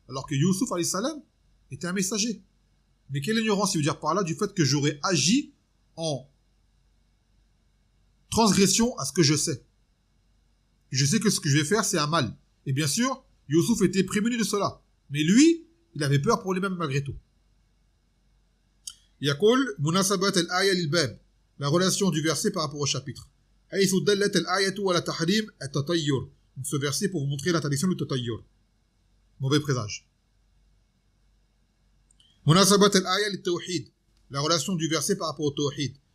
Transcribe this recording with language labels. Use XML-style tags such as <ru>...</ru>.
<fr>Alors que Youssouf, alayhi salam, était un messager. Mais quelle ignorance il veut dire par là du fait que j'aurais agi en transgression à ce que je sais. Je sais que ce que je vais faire, c'est un mal. Et bien sûr, Youssouf était prévenu de cela. Mais lui, il avait peur pour lui-même malgré tout.</fr> <ar>يقول مناسبة الآية للباب,</ar> <fr>la relation du verset par rapport au chapitre.</fr> <ar>حيث دلت الآية على تحريم التطير.</ar> <fr>Donc ce verset pour vous montrer l'interdiction du tatayyur. Mauvais présage.</fr> <ar>مناسبة الآية للتوحيد,</ar> <fr>la relation du verset par rapport au tawhid.</fr>